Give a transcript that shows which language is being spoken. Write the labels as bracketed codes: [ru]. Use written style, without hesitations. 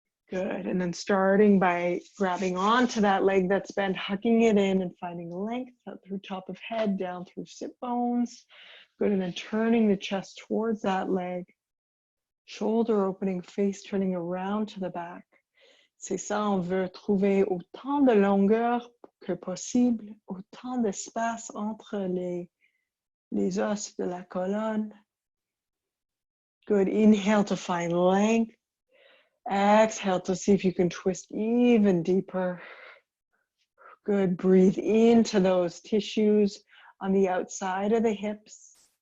[en] Good, and then starting by grabbing onto that leg that's bent, hugging it in and finding length out through top of head, down through sit bones. Good, and then turning the chest towards that leg. Shoulder opening, face turning around to the back. [fr] C'est ça, on veut trouver autant de longueur que possible, autant d'espace entre les os de la colonne. [en] Good, inhale to find length. Exhale to see if you can twist even deeper. Good, breathe into those tissues on the outside of the hips.